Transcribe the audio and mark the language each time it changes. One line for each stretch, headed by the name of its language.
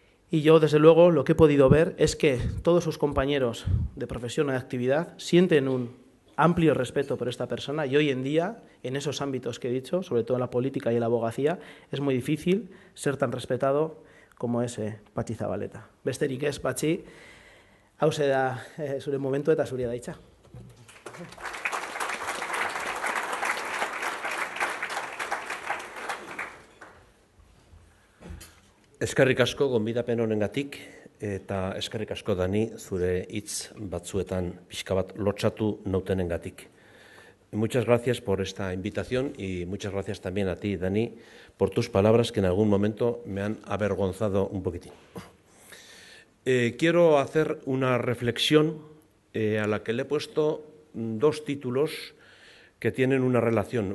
Spanish: y yo desde luego lo que he podido ver es que todos sus compañeros de profesión o de actividad sienten un amplio respeto por esta persona, y hoy en día, en esos ámbitos que he dicho, sobre todo en la política y en la abogacía, es muy difícil ser tan respetado como es Patxi Zabaleta.
Basque: Besterik ez, Patxi, hauze da zure momentu eta zuria da hitza. Eskerrik asko gonbidapen honengatik, eta eskerrik asko Dani zure hitz batzuetan pixka bat lotsatu nautenengatik.
Spanish: Muchas gracias por esta invitación y muchas gracias también a ti, Dani, por tus palabras que en algún momento me han avergonzado un poquitín. Quiero hacer una reflexión a la que le he puesto dos títulos que tienen una relación.